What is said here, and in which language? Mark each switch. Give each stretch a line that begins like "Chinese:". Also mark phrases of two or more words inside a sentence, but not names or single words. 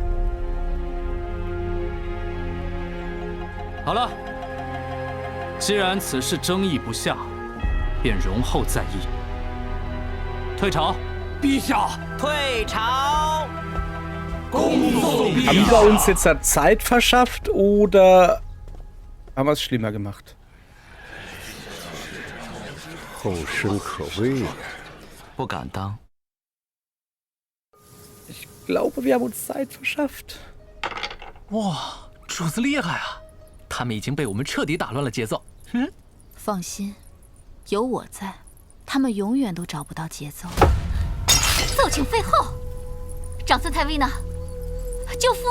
Chinese: 好了，既然此事争议不下，便容后再议。退朝。陛下，退朝。恭送陛下。
German: Haben wir uns jetzt da Zeit verschafft oder haben wir es schlimmer gemacht?
Chinese: 后生可畏呀！不敢当。
German: Ich glaube, wir haben uns Zeit verschafft.
Chinese: 哇，主子厉害啊！他们已经被我们彻底打乱了节奏。放心，有我在，他们永远都找不到节奏。奏请废后。长孙太尉呢？舅父呢？